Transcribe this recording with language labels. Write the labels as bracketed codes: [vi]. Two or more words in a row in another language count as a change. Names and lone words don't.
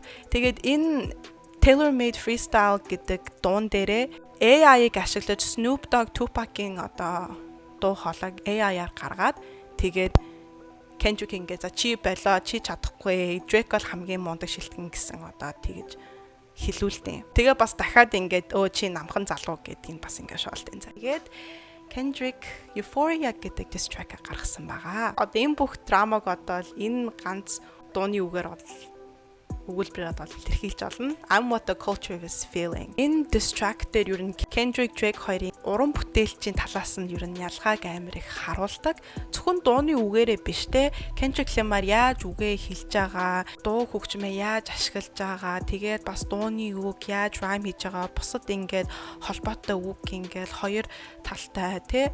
[mn] Тэгээд энэ Tailor Made Freestyle гэдэг дуун дээрээ AI-ыг ашиглаж Snoop Dogg, Tupac-ийн одоо дуу хоолойг AI-аар гаргаад тэгээд Kendrick ингээд за чи болоо, чи чадахгүй, Drake бол хамгийн мундаг шилтгэн гэсэн одоо тэгэж хэлүүлдэг. Тэгээ бас дахиад ингээд чи намхан залуу гэдгийг бас ингээд шоолтын. Тэгээд Kendrick Euphoria гэдэг [en] diss track [mn] гаргасан байгаа. Одоо энэ бүх драмаг одоо энэ ганц дууны үгээр өгүүлбэрээр бол илэрхийлж олно. [en] I'm what the culture is feeling. [mn] Энэ [en] diss track [mn] дээр ер нь Kendrick Drake хоёрын уран бүтээлчийн талаас нь ер нь ялгааг амар их харуулдаг. Зөвхөн дууны үгээрээ биш те. Kendrick Lamar яаж үгээ хэлж байгаа, дуу хөгжмөө яаж ашиглаж байгаа, тэгээд бас дууны үг яаж rhyme хийж байгаа, бусад ингээд холбоотой үг ингээд хоёр талтай те.